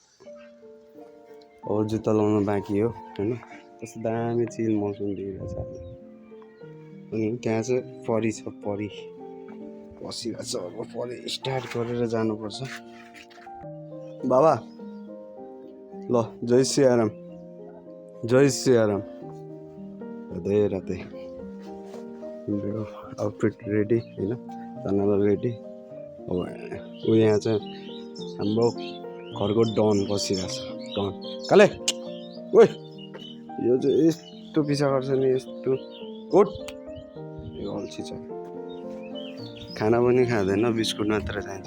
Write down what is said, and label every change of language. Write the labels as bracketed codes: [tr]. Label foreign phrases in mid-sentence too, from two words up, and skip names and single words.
[ne] अब जुत्ता लाउनु बाँकी हो होइन। कस्तो दामी चिल मौसम दिइरहेको छ। अनि त्यहाँ चाहिँ परी छ, परी बसिरहेको छ। अब परी स्टार्ट गरेर जानुपर्छ। बाबा ल जय सियाराम, जय सियाराम, राधे राधे। मेरो [en] outfit ready [ne] होइन, जानलाई रेडी। अब ऊ यहाँ चाहिँ हाम्रो घरको डन बसिरहेछ। डन काले ओइ, यो चाहिँ यस्तो पिछा गर्छ नि, यस्तो उठ, यो अल्छी छ, खाना पनि खाँदैन, बिस्कुट मात्र चाहिन्छ।